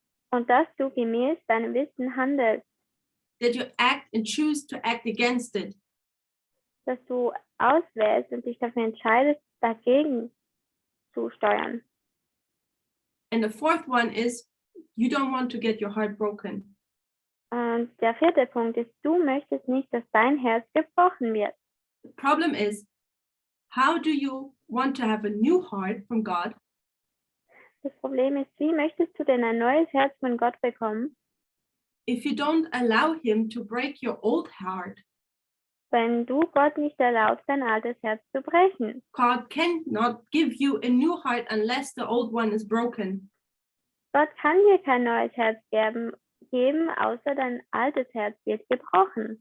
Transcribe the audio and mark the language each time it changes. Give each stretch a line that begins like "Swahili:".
German: und dass du gemäß deinem Wissen handelst,
English: that you act and choose to act against it.
German: dass du auswählst und dich dafür entscheidest, dagegen zu steuern.
English: And the fourth one is you don't want to get your heart broken.
German: Und der vierte Punkt ist, du möchtest nicht, dass dein Herz gebrochen wird.
English: The problem is, how do you want to have a new heart from God
German: Das Problem ist, wie möchtest du denn ein neues Herz von Gott bekommen,
English: if you don't allow him to break your old heart?
German: wenn du Gott nicht erlaubst, dein altes Herz zu brechen?
English: God cannot give you a new heart unless the old one is broken.
German: Gott kann dir kein neues Herz geben, außer dein altes Herz wird gebrochen.